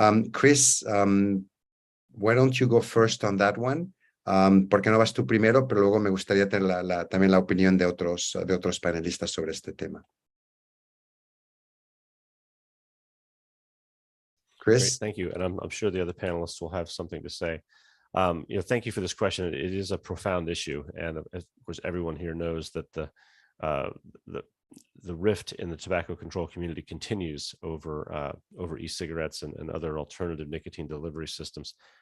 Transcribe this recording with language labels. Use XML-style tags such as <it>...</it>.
<en>Chris, why don't you go first on that one?</en> <es>¿Por qué no vas tú primero? Pero luego me gustaría tener también la opinión de otros panelistas sobre este tema.</es> <en>Chris? Great, thank you. And I'm sure the other panelists will have something to say. Thank you for this question. It is a profound issue. And of course, everyone here knows that the rift in the tobacco control community continues over e-cigarettes and other alternative nicotine delivery systems.</en>